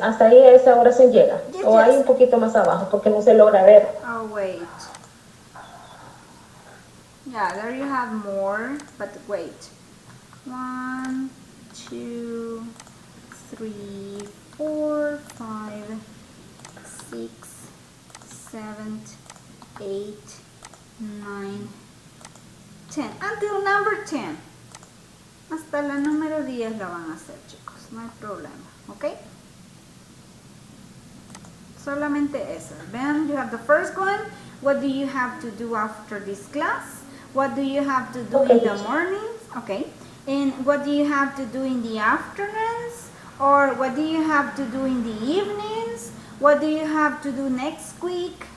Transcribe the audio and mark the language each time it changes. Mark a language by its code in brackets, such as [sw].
[es] Hasta ahí a esa oración llega. [en] Yes, [es] o hay [en] yes. [es] un poquito más abajo porque no se logra ver. [en] Oh, wait. Yeah, there you have more, but wait. 1, 2, 3, 4, 5, 6, 7, 8, 9, 10. Until number 10. [es] Hasta la número 10 la van a hacer, chicos. No hay problema, ¿ok? Solamente esa. [en] Then you have the first one. What do you have to do after this class? What do you have to do in the mornings? Okay. And what do you have to do in the afternoons? Or what do you have to do in the evenings? What do you have to do next week?